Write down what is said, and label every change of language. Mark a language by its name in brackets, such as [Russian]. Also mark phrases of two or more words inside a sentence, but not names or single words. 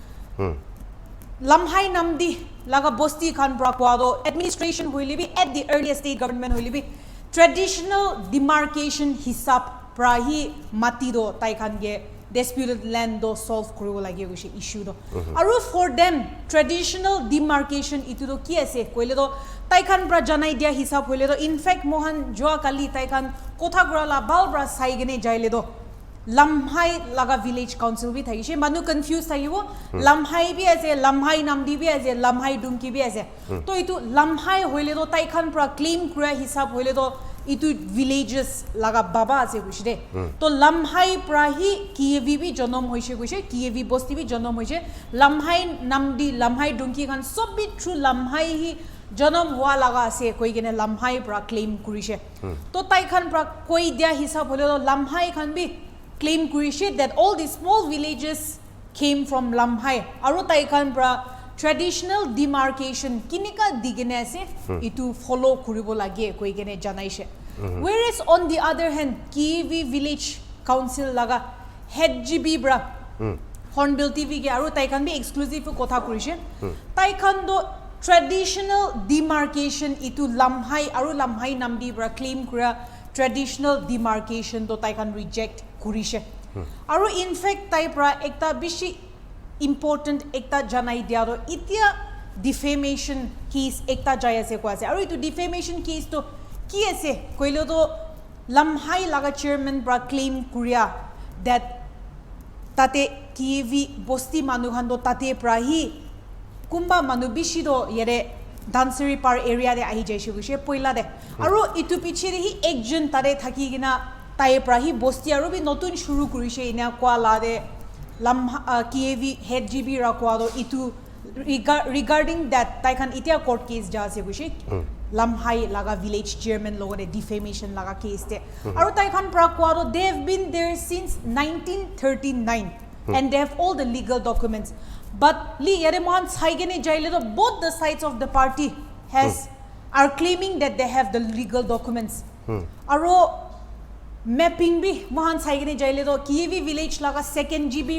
[Naga Pidgin] lamhai namdi laga bosti khan bra kwa do administration holi bi [English] at the earlier state government [Naga Pidgin] holi bi [English] traditional demarcation [Naga Pidgin] hisab prahi mati do tai khan ge [English] disputed land [Naga Pidgin] do solve koribo lagi guise issue do aru [English] for them traditional demarcation [Naga Pidgin] itu do ki ase koile do tai khan pra janai dia hisab hoile do [English] in fact [Naga Pidgin] mohan joa kali tai khan kotha gura la balbra sai gene jaile do lamhai laga [English] village council [Naga Pidgin] bi thagise manu confused thagibo lamhai bi ase lamhai namdi bi ase lamhai dumki bi ase to itu lamhai hoile do tai khan pra claim kura hisab hoile do itu villages laga baba ase gushre to lamhai prahi kievi bi jonom hoise guise kievi bosti bi jonom hoise lamhai namdi lamhai dunki khan sob bi through lamhai hi jonom hua laga ase koi gene lamhai pra claim kurise to tai khan pra koi dia hisab hole lamhai khan bi claim kurise [English] that all these small villages [Naga Pidgin] came from lamhai aru tai khan pra [English] traditional demarcation [Naga Pidgin] kinika digene ase itu follow kuribo lage koi gene janaise [English] whereas on the other hand [Naga Pidgin] kiwi [English] village council [Naga Pidgin] laga head gb bra hornbill tv ge aru tai khan bi exclusive kotha kurise tai khan do [English] traditional demarcation [Naga Pidgin] itu lamhai aru lamhai namdi bra claim kura [English] traditional demarcation [Naga Pidgin] do tai khan reject kurise aru [English] in fact [Naga Pidgin] tai pra ekta bishi important ekta janai dia ro itia [English] defamation case [Naga Pidgin] ekta jaya se ko ase aru itu [English] defamation case [Naga Pidgin] to ki ase koilo do lamhai laga chairman bra claim kuria that tate kivi bosti manu khan do tate prahi kumba manu bishi do yere danseri par area de ahi jaise guse poila de aru itu piche de hi ekjon tare thaki gina tai prahi bosti aru bi notun shuru kurise ina kwa la de lam KV head GB rakwa do itu [English] regarding that [Naga Pidgin] tai khan itia [English] court case [Naga Pidgin] ja ase gushi lamhai laga [English] village chairman [Naga Pidgin] logone defamation laga case te aru tai khan prakwa do [English] they have been there since 1939 and they have all the legal documents but [Naga Pidgin] li yare man saigene jaile do [English] both the sides of the party has are claiming that they have the legal documents [Naga Pidgin] aru mapping bi mohan saigene jaile do kiwi village laga [English] second gb